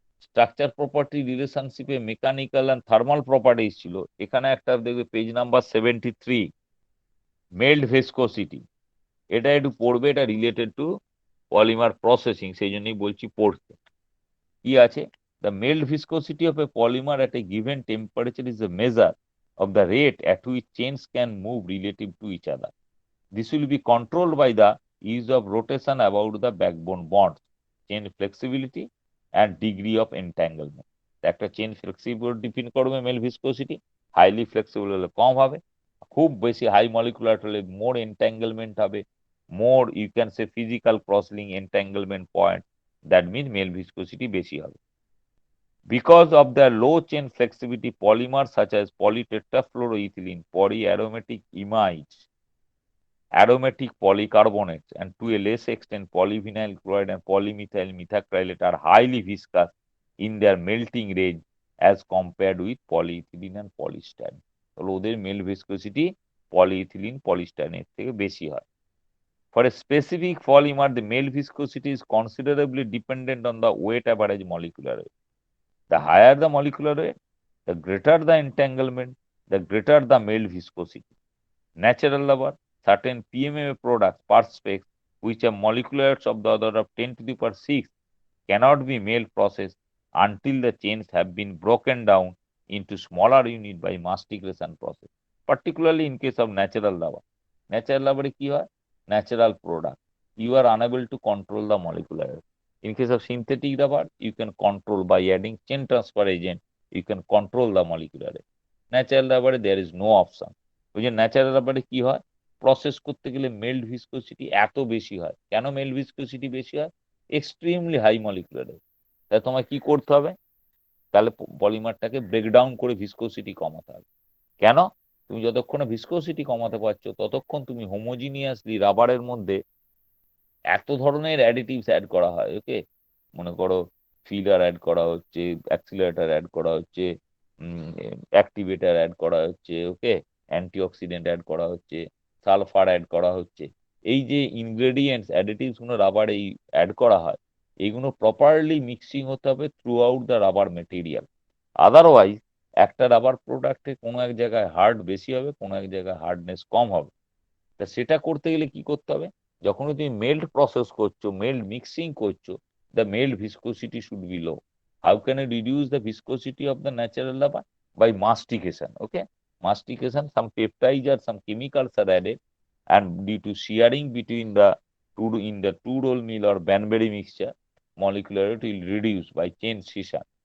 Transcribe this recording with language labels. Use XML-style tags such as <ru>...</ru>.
<bn>Structure property রিলেশনশিপে mechanical and thermal properties ছিল, এখানে একটা দেখবে পেজ নাম্বার 73, মেল্ট ভিসকোসিটি। এটা একটু পড়বে, এটা রিলেটেড টু পলিমার প্রসেসিং, সেই জন্যই বলছি পড়তে। কি আছে?</bn> <en>The melt viscosity of a polymer at a given temperature is a measure of the rate at which chains can move relative to each other. This will be controlled by the use of rotation about the backbone bonds, chain flexibility and degree of entanglement.</en> <bn>একটা chain flexible ডিফিন করবে mail viscosity, highly flexible হলে কম হবে, খুব বেশি high molecular হলে মোর entanglement হবে, more you can say physical crosslink entanglement point, that mean mail viscosity বেশি হবে।</bn> <en>Because of their low chain flexibility, polymers such as polytetrafluoroethylene, polyaromatic imides, aromatic polycarbonates, and to a less extent polyvinyl chloride and polymethyl methacrylate are highly viscous in their melting range as compared with polyethylene and polystyrene.</en> <bn>তাহলে ওদের mail viscosity polyethylene পলিস্টাইরিনের থেকে বেশি হয়।</bn> <en>For a specific polymer, the male viscosity is considerably dependent on the weight average molecular weight. The higher the molecular weight, the greater the entanglement, the greater the male viscosity. Natural rubber, certain PMMA products, perspex, which have molecular weights of the order of 10 to the power 6, cannot be male processed until the chains have been broken down into smaller unit by mastication process, particularly in case of natural rubber.</en> <bn>Natural rubber কি হয়?</bn> <en>Natural product. You are unable to control the molecular weight. In case of synthetic rubber, you can control by adding chain transfer agent, you can control the molecular weight. Natural rubber, there is no option.</en> <bn>ওই যে natural রাবারে কি হয়? Process করতে গেলে melt viscosity এত বেশি হয়। কেন মেল্ট ভিসকোসিটি বেশি হয়? Extremely high molecular weight. তাহলে তোমায় কি করতে হবে? তাহলে পলিমারটাকে ব্রেকডাউন করে ভিসকোসিটি কমাতে হবে। কেন? তুমি যতক্ষণ ভিসকোসিটি কমাতে পারছো ততক্ষণ তুমি হোমোজিনিয়াসলি রাবারের মধ্যে এত ধরনের অ্যাডিটিভস অ্যাড করা হয়। ওকে, মনে করো ফিলার অ্যাড করা হচ্ছে, অ্যাক্সিলারেটর অ্যাড করা হচ্ছে, অ্যাক্টিভেটর অ্যাড করা হচ্ছে, ওকে, অ্যান্টিঅক্সিডেন্ট অ্যাড করা হচ্ছে, সালফার অ্যাড করা হচ্ছে। এই যে ইনগ্রেডিয়েন্টস অ্যাডিটিভস গুলো রাবারে অ্যাড করা হয়, এইগুলো প্রপারলি মিক্সিং হতে হবে through out the rubber material. Otherwise একটা রাবার প্রোডাক্টে কোনো এক জায়গায় হার্ড বেশি হবে, কোনো এক জায়গায় হার্ডনেস কম হবে। তা সেটা করতে গেলে কি করতে হবে? যখন তুমি মেল্ট প্রসেস করছো, মেল্ট মিক্সিং করছো,</bn> <en>the melt viscosity should be low. How can I reduce the viscosity of the natural rubber? By mastication. Okay, mastication, some peptides or some chemicals are added, and due to shearing between the two roll mill or Banbury mixture, molecular weight will reduce by chain scission.</en>